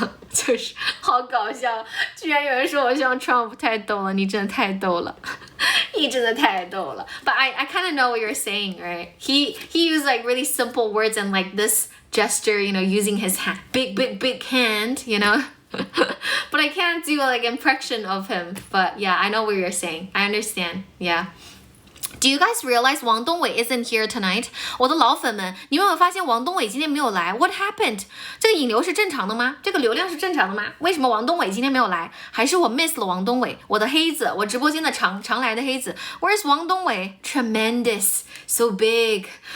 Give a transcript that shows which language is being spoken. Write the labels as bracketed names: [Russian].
[Chinese] 就是好搞笑，居然有人说我像 Trump， 太逗了，你真的太逗了，你真的太逗了。 [English] But I kind of know what you're saying, right? He used like really simple words and like this gesture, you know, using his hand, big hand, you know. But I can't do like impression of him. But yeah, I know what you're saying. I understand. Yeah. Do you guys realize 王东伟 isn't here tonight? [Chinese] 我的老粉们，你们有没有发现王东伟今天没有来 ？ [English] What happened? [Chinese] 这个引流是正常的吗？这个流量是正常的吗？为什么王东伟今天没有来？还是我 miss 了王东伟？我的黑子，我直播间的常来的黑子 ，Where's 王东伟 ？ [English] Tremendous, so big.